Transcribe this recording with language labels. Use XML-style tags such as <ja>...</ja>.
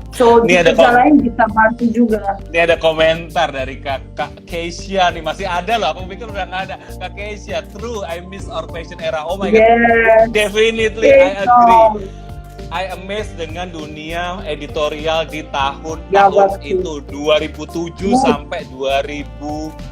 <id>So di kerja lain bisa bantu juga. Ini ada komentar dari Kak Keisha nih, masih ada loh, aku pikir udah nggak ada.</id> <en>Kak Keisha, true, I miss our passion era. Oh my god, definitely I agree. I amazed</en> <id>dengan dunia editorial di tahun itu 2007 sampai 2012.</id>